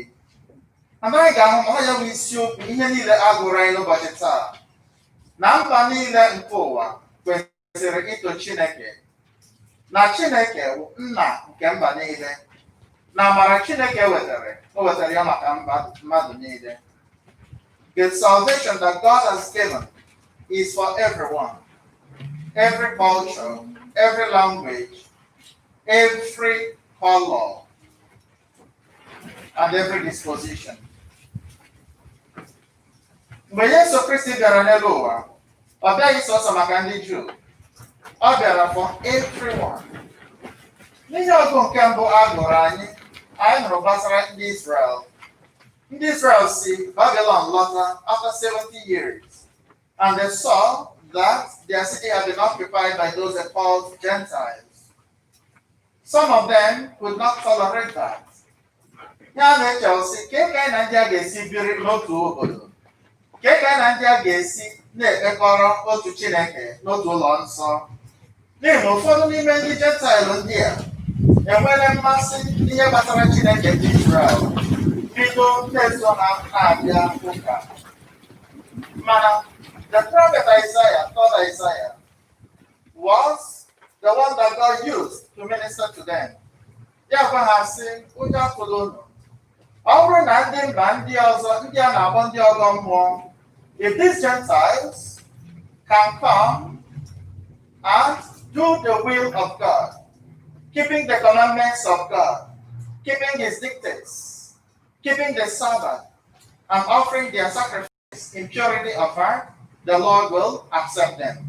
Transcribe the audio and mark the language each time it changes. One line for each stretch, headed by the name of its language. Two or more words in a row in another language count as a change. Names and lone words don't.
Igbo: Anaghị ga-ahụ ma ọ ya bụ isiokwu ihe niile a gụrụ anyị n'ụbọchị taa, na mba niile nke ụwa kwesịrị ito Chineke, na Chineke bụ nna nke mba niile, na amara Chineke o wetara ya maka mmadụ niile.
English: The salvation that God has given is for everyone, every culture, every language, every color, and every disposition.
Igbo: Mgbe Yesu Kristi bịara n'elu ụwa, ọ bịaghị sọsọ maka ndị Juu, ọ bịara
English: for everyone.
Igbo: N'ihe ọgụ nke mbụ a gụrụ anyị nụrụ gbasara ndị Israel. Ndị Israel si Babylon lọta
English: after 70 years, and they saw that their city had been occupied by those they called Gentiles. Some of them could not tolerate that.
Igbo: ya na-eche sị ka eke na ndị a ga-esi biri n'otu obodo, ka eke na ndị a ga-esi na-ekpekọrọ otu Chineke n'otu ụlọ nsọ. N'ihi na ụfọdụ n'ime ndị Jentaịl ndị a enwere mmasị n'ihe gbasara Chineke ndị Izrel, bido na-eso na-abịa ụka.
English: Mana the prophet Isaiah, third Isaiah, was the one that God used to minister to them.
Igbo: Ya gwa ha sị, ụjọ atụla unu. Ọ bụrụ na ndị mba ndị ọzọ ndị a na-akpọ ndị ọgọ mmụọ,
English: if these Gentiles can come and do the will of God, keeping the commandments of God, keeping his dictates, keeping the Sabbath, and offering their sacrifice in purity of heart, the Lord will accept them.